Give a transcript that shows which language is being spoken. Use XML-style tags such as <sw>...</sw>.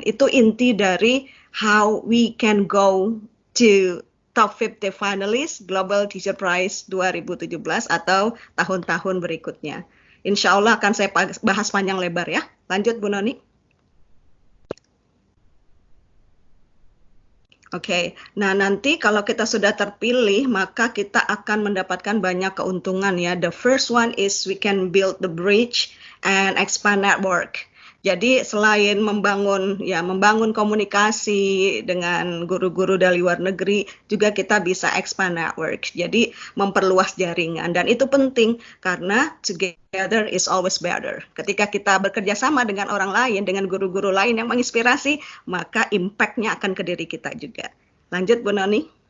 <id>Itu inti dari</id> <en>how we can go to top 50 finalists Global Teacher Prize 2017</en> <id>atau tahun-tahun berikutnya. Insya Allah akan saya bahas panjang lebar ya. Lanjut Bu Noni. Oke, nah nanti kalau kita sudah terpilih, maka kita akan mendapatkan banyak keuntungan ya.</id> <en>The first one is we can build the bridge and expand network.</en> <id>Jadi selain membangun komunikasi dengan guru-guru dari luar negeri, juga kita bisa expand network. Jadi memperluas jaringan, dan itu penting karena</id> <en>together is always better.</en> <id>Ketika kita bekerja sama dengan orang lain, dengan guru-guru lain yang menginspirasi, maka impact-nya akan ke diri kita juga. Lanjut Bu Noni.</id>